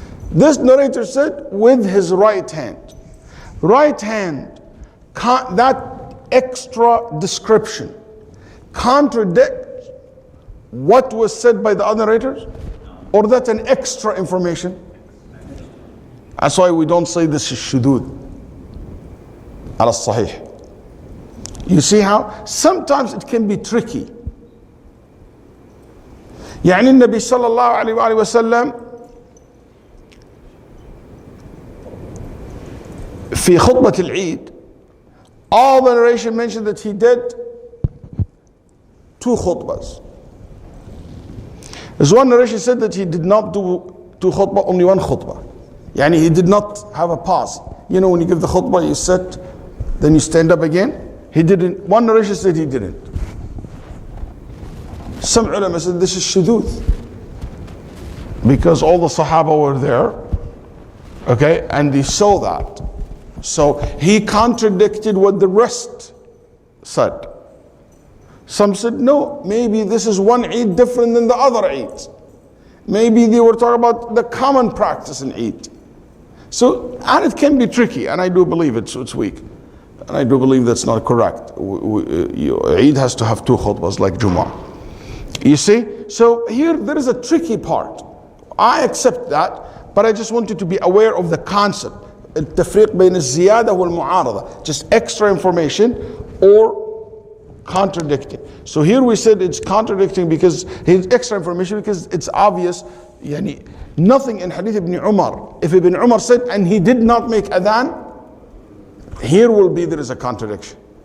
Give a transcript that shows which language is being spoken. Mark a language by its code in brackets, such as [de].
[en] This narrator said with his right hand. Right hand, that extra description contradicts what was said by the other narrators? Or that an extra information? That's why we don't say this is shudud ala sahih. You see how sometimes it can be tricky. [ar] يعني النبي صلى الله عليه وآله وسلم في خطبة العيد, [en] all the narration mentioned that he did 2 khutbahs. There's one narration said that he did not do 2 khutbah, only 1 khutbah. Yani he did not have a pause. You know when you give the khutbah, you sit, then you stand up again. He didn't. One narration said he didn't. Some ulama said this is shudud, because all the Sahaba were there, okay, and they saw that. So he contradicted what the rest said. Some said, no, maybe this is one Eid different than the other Eids. Maybe they were talking about the common practice in Eid. So, and it can be tricky, and I do believe it's weak. And I do believe that's not correct. Eid has to have 2 khutbahs like Jumu'ah. You see? So here there is a tricky part. I accept that, but I just want you to be aware of the concept. [ar] التفريق بين الزيادة والمعارضة. [en] Just extra information or contradicting. So here we said it's contradicting because his extra information, because it's obvious. Yani, nothing in Hadith Ibn Umar. If Ibn Umar said, and he did not make adhan, here will be there is a contradiction.